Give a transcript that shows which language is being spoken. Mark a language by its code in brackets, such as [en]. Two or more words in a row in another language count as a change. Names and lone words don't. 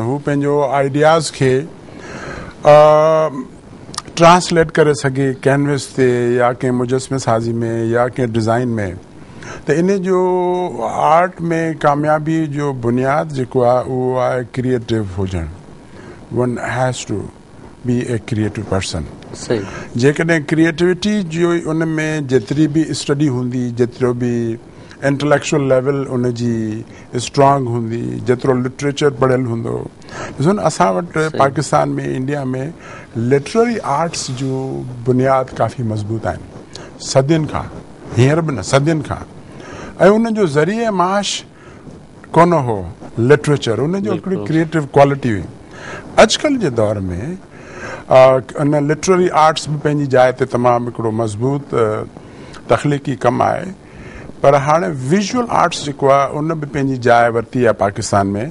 [sd] हू पंहिंजो आइडियाज़ खे ट्रांसलेट करे सघे कैनवस ते, या कंहिं मुजस्मे साज़ी में, या कंहिं डिज़ाइन में. त इन जो आर्ट में कामयाबी जो बुनियाद जेको आहे उहो आहे क्रिएटिव हुजणु. [en] One has to be a creative person. [sd] सही. जेकॾहिं क्रिएटिविटी जो उन में जेतिरी बि स्टडी हूंदी, जेतिरो बि [en] intellectual level [sd] उन जी स्ट्रांग हूंदी, जेतिरो लिटरेचर पढ़ियल हूंदो. ॾिसो न, असां वटि पाकिस्तान में, इंडिया में [en] literary arts [sd] जो बुनियाद काफ़ी मज़बूत आहिनि सदियुनि खां, हींअर बि न, सदियुनि खां. ऐं उन जो ज़रिए माश कोन हो लिटरेचर, उन जो हिकिड़ी [en] creative quality [sd] हुई. अॼुकल्ह जे दौर में [en] literary arts [sd] भी पंहिंजी जाइ ते तमामु हिकिड़ो मज़बूत तख़लीक़ी कमु आहे, पर हाणे [en] visual arts [sd] जेको आहे उन बि पंहिंजी जाइ वरिती आहे पाकिस्तान में।